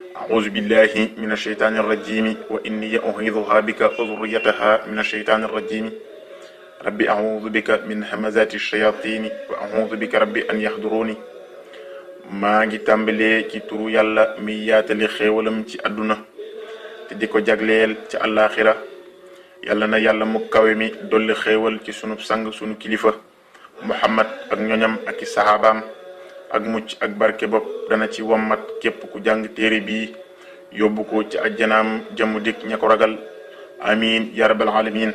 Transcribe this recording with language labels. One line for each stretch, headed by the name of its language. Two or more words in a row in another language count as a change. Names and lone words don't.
Arabic: أعوذ بالله من الشيطان الرجيم وإني أعيذها بك وذريتها من الشيطان الرجيم ربي أعوذ بك من همزات الشياطين وأعوذ بك ربي أن يحضروني.
Wolof: maa ngi tàmbalee ci turu yàlla mi yaatali xéewalam ci àdduna te di ko jagleel ci àllaaxira. yàlla na yàlla mu kawe mi dolli xéewal ci sunu sang sunu kilifa muhammad ak ñoñam ak i saxaabaam ak mucc ak barke bopp dana ci wommat képp ku jàng téere bii yóbbu ko ci ajjanaam jëmu dik ña ko ragal
Arabic: آمين يا رب العالمين.